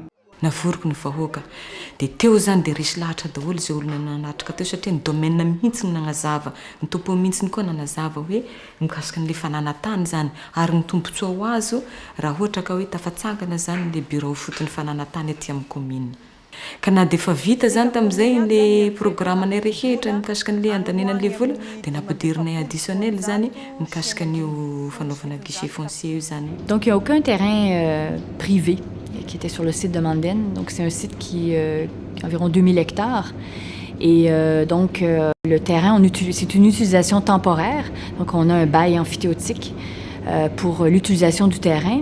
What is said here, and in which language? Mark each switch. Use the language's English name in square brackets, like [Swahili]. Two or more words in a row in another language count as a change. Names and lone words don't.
[Malagasy] Navoroko ny vahoaka dia teo zany dia resy lahatra daholo izay olona nanatrika teo satria ny domaine mihitsy ny nanazava, ny tompo mihitsy koa nanazava hoe mikasika n'le fananantany zany ary ny tombontsoa ho azo raha ohatra ka hoe tafatsangana zany le bureau fotony fananantany aty amin'ny commune. Ka na dia efa vita zany tamin'izay le programanay rehetra mikasika n'le andanenan'le vola dia nampiderinay additionnel zany mikasika n'io fanaovana [French] guichet foncier [Malagasy] io zany. [French] Donc il n'y a aucun terrain privé qui était sur le site de Manden. Donc c'est un site qui environ 2000 hectares. Et donc le terrain, c'est une utilisation temporaire. Donc on a un bail amphithéotique pour l'utilisation du terrain.